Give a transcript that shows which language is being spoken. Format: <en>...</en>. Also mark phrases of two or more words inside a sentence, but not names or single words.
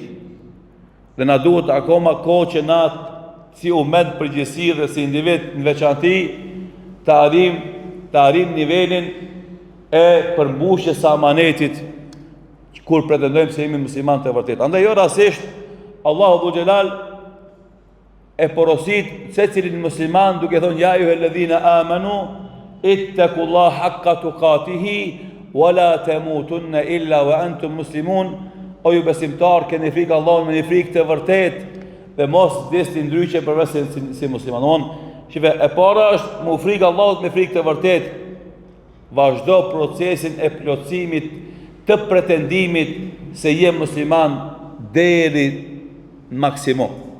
<sq>Dhe na duhet akoma kohë që na si umet përgjithësi dhe si individ në veçanti të arrim nivelin e përmbushjes së amanetit kur pretendojmë se jemi musliman të vërtet. Andaj jo rastisht Allahu</sq> <ar>ذو الجلال</ar> <sq>e porosit secilin musliman duke thonë</sq> <ar>يا أيها الذين آمنوا اتقوا الله حق تقاته ولا تموتن إلا وأنتم مسلمون.</ar> <sq>O ju besimtar, keni frikë Allahut me një frikë të vërtetë dhe mos desni ndryshe përveç si musliman. Shive, e para është mu frikë Allahut me frikë të vërtet. Vazhdo procesin e plotësimit të pretendimit se je musliman deri në maksimum.</sq>